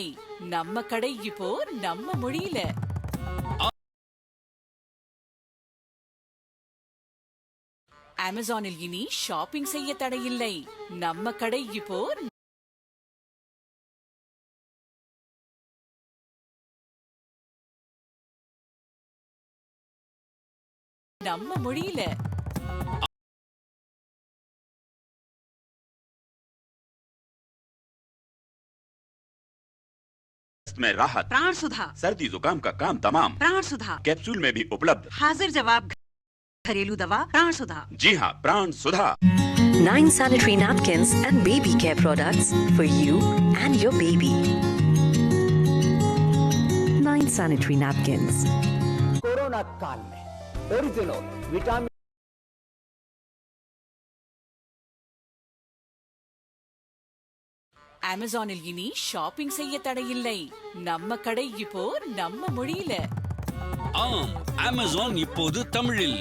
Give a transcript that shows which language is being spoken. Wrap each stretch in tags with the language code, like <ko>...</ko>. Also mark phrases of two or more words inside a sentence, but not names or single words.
<ta>நம்ம கடை இப்போ நம்ம மொழியில. அமேசானில் இனி ஷாப்பிங் செய்ய தடையில்லை. நம்ம கடை இப்போ நம்ம மொழியில.</ta> <hi>में राहत, प्राण सुधा, सर्दी जुकाम का काम तमाम, प्राण सुधा कैप्सूल में भी उपलब्ध, हाजिर जवाब घरेलू दवा प्राण सुधा. जी हाँ, प्राण सुधा.</hi> <en>9 sanitary napkins and baby care products for you and your baby. 9 sanitary napkins.</en> <hi>कोरोना काल में</hi> <en>original vitamin</en> <ta>அமேசானில் இனி ஷாப்பிங் செய்ய தடையில்லை. நம்ம கடை இப்போ நம்ம மொழியில. ஆம், அமேசான் இப்போது தமிழில்.</ta>